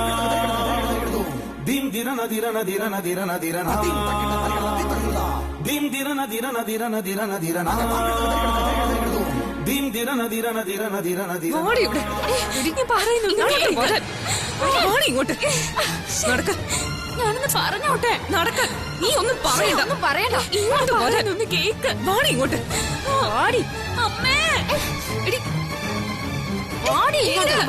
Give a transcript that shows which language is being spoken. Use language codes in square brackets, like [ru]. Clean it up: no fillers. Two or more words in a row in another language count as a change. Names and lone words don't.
[ml] Dim dirana dirana dirana dirana dirana. Dim dirana dirana dirana dirana dirana. Dim dirana dirana dirana dirana dirana. ഓടി ഇവിടെ. ഞാൻ പറയുന്നു ഇങ്ങോട്ട് നടക്ക. ഞാനൊന്ന് പറഞ്ഞോട്ടെ. നടക്ക. നീ ഒന്നും പറയണ്ട. ഒന്നും പറയണ്ട. ഇങ്ങോട്ട് പറയാനൊന്ന് കേക്ക്. വാടി ഇങ്ങോട്ട്. വാടി. അമ്മേ. എടി. വാടി ഇങ്ങോട്ട്.